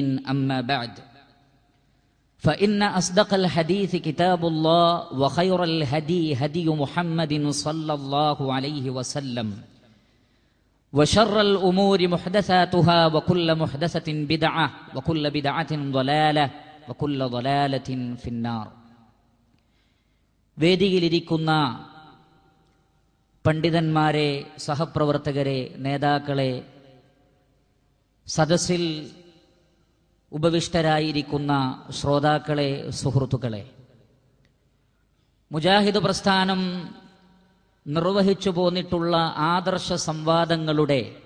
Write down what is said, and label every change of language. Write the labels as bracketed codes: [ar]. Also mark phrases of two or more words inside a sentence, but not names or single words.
[ar] أما بعد، فإن أصدق الحديث كتاب الله، وخير الهدي هدي محمد صلى الله عليه وسلم، وشر الأمور محدثاتها، وكل محدثة بدعة، وكل بدعة ضلالة، وكل ضلالة في النار. [ml] വേദിയിലിരിക്കുന്ന പണ്ഡിതന്മാരെ, സഹപ്രവർത്തകരെ, നേതാക്കളെ, സദസ്സിൽ ഉപവിഷ്ടരായിരിക്കുന്ന ശ്രോതാക്കളെ, സുഹൃത്തുക്കളെ, മുജാഹിദ് പ്രസ്ഥാനം നിർവഹിച്ചു പോന്നിട്ടുള്ള ആദർശ സംവാദങ്ങളുടെ